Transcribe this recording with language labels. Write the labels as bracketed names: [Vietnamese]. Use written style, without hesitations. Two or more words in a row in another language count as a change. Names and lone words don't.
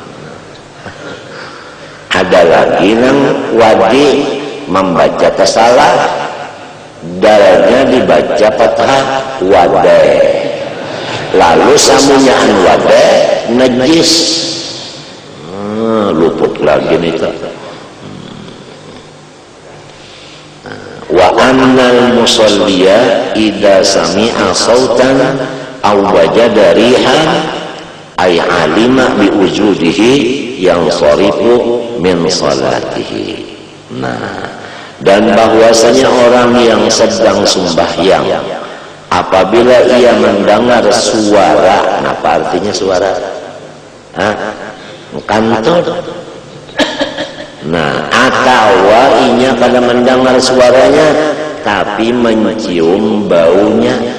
[Banjar] Ada lagi nang wadi membaca tasalah, dalnya dibaca fathah wadai. Lalu samunyaan wadai najis. Luput lagi nih tuh. [Arabic] وأن المصلي إذا سمع صوتا أو وجد ريحا أي علم بوجوده ينصرف من صلاته. [Indonesian] Nah, dan bahwasanya orang yang sedang sembahyang apabila ia mendengar suara, apa artinya suara? Kantut. [Banjar] Nah, atau inya kada mendengar suaranya tapi mencium baunya.